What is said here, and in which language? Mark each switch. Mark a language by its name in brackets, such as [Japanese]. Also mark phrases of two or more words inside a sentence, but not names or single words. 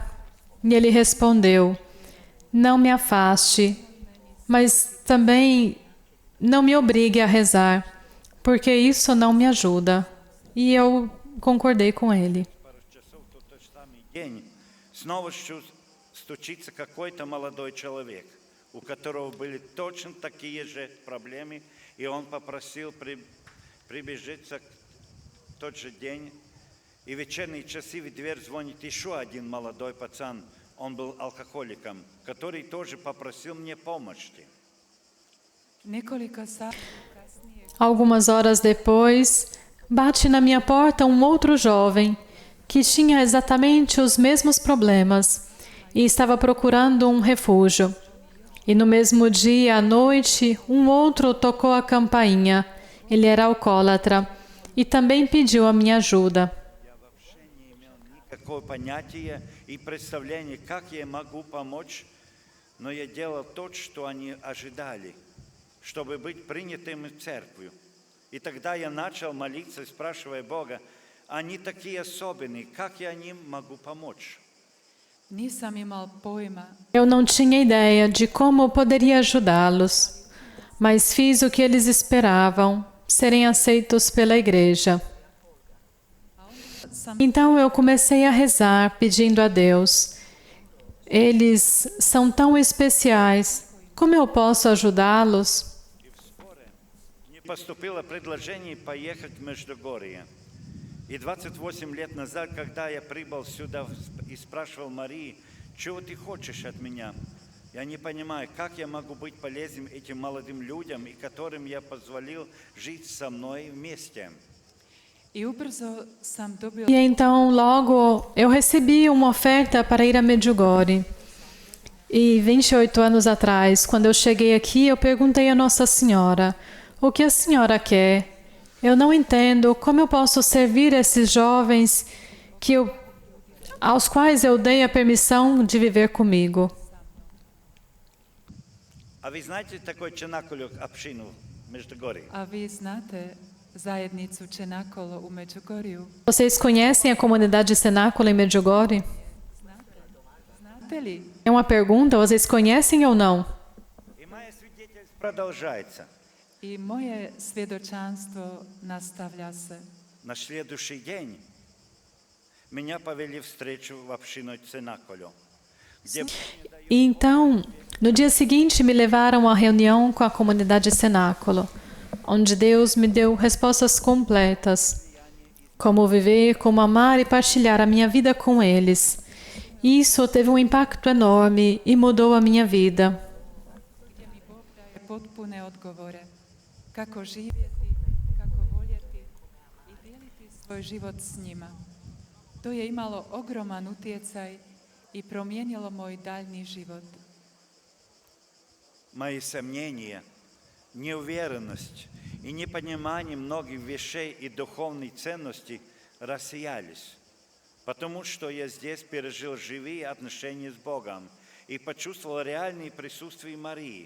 [Portuguese] E ele respondeu: "Não me afaste, mas também não me obrigue a rezar, porque isso não me ajuda". E eu concordei com ele. [Russian] Пару часов в тот же самый день снова стучится какой-то молодой человек, у которого были точно такие же проблемы, и он попросил прибежиться в тот же день. И в вечерние часы в дверь звонит еще один молодой пацан, он был алкоголиком, который тоже попросил мне помощи. [Croatian] nekoliko sati kasnije [Portuguese] Algumas horas depois, bate na minha porta um outro jovem que tinha exatamente os mesmos problemas e estava procurando um refúgio. E no mesmo dia, à noite, um outro tocou a campainha. Ele era alcoólatra e também pediu a minha ajuda. [Russian] Я вообще не имел никакого понятия и представления, как я могу помочь, но я делал то, что они ожидали, чтобы быть принятым в церковь. И тогда я начал молиться, спрашивая Бога: они такие особенные, как я им могу помочь? [Croatian] nisam imao pojma [Portuguese] Eu não tinha ideia de como poderia ajudá-los, mas fiz o que eles esperavam, serem aceitos pela igreja. [Croatian] sam [Portuguese] Então eu comecei a rezar, pedindo a Deus: eles são tão especiais, como eu posso ajudá-los? [Russian] Мне поступило предложение поехать в Междугорье. И 28 лет назад, когда я прибыл сюда и спрашивал Марии: чего ты хочешь от меня? Я не понимаю, как я могу быть полезным этим молодым людям, и которым я позволил жить со мной вместе. [Croatian] i ubrzo sam dobio [Portuguese] E então logo eu recebi uma oferta para ir a Medjugorje. E 28 anos atrás, quando eu cheguei aqui, eu perguntei a Nossa Senhora: o que a senhora quer? Eu não entendo como eu posso servir esses jovens aos quais eu dei a permissão de viver comigo. [Russian] А вы знаете такой Чанакулюк общину в Междугорье? [Croatian] a vi znate zajednicu Čenakolo u Međugorju? [Portuguese] Vocês conhecem a comunidade Cenáculo em Medjugorje? [Croatian] Znate li? [Portuguese] É uma pergunta, vocês conhecem ou não? [Russian] И мое свидетельство продолжается. [Croatian] I moje svjedočanstvo nastavlja se. [Russian] На следующий день меня повели встречу в общину Ценаколю, где [Portuguese] E então, no dia seguinte, me levaram à reunião com a comunidade Cenáculo, onde Deus me deu respostas completas. Como viver, como amar e partilhar a minha vida com eles. Isso teve um impacto enorme e mudou a minha vida. [Croatian] Daje potpune odgovore. Kako živjeti, kako voljeti i dijeliti svoj život s njima. To je imalo ogroman utjecaj i promijenilo moj daljni život. [Russian] мои сомнения, неуверенность и непонимание многих вещей и духовной ценностей рассеялись, потому что я здесь пережил живые отношения с Богом и почувствовал реальное присутствие Марии.